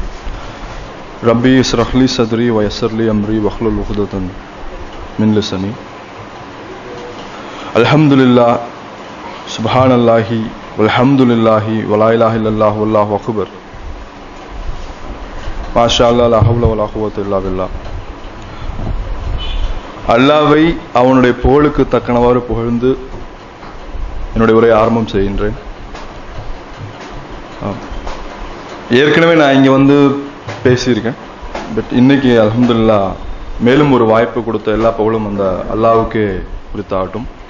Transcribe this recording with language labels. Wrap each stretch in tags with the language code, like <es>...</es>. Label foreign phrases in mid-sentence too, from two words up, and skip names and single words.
<ar>ربي اشرح لي صدري ويسر لي أمري واحلل عقدة من لساني. الحمد لله سبحان الله والحمد لله ولا إله إلا الله والله أكبر. ما شاء الله لا حول ولا قوة إلا بالله.</ar> <ta>அல்லாஹ்வை அவனுடைய புகழுக்கு தக்கனவாறு புகழ்ந்து என்னுடைய உரையை ஆரம்பம் செய்கின்றேன். ஏற்கனவே நான் இங்கே வந்து பேசியிருக்கேன். பட் இன்னைக்கு அல்ஹம்துலில்லாஹ் மேலும் ஒரு வாய்ப்பு கொடுத்த எல்லா புகழும் அந்த அல்லாஹ்வுக்கே குறித்தாகட்டும்.</ta>